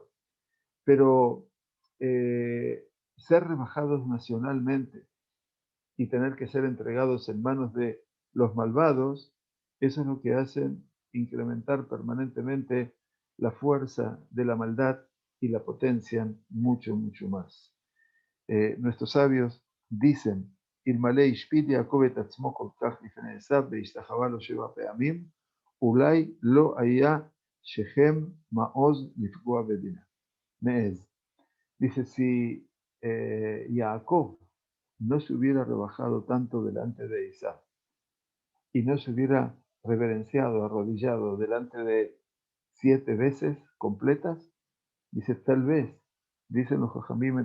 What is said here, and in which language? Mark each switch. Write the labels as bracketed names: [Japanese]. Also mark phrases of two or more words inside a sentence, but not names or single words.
[Spanish] Pero ser rebajados nacionalmente y tener que ser entregados en manos de los malvados, eso es lo que hacen incrementar permanentemente la fuerza de la maldad y la potencian mucho, mucho más. Nuestros sabios dicen, [Hebrew] אלמלא השפיל יעקב את עצמו כל כך לפני עשיו והשתחווה לו 7 פעמים, אולי לא היה שכם מעוז לפגוע בדינה. מעז. [Spanish] Dice, si Jacob no se hubiera rebajado tanto delante de Isaac y no se hubiera reverenciado, arrodillado delante de 7 veces completas, dice, tal vez, dicen los Jajamim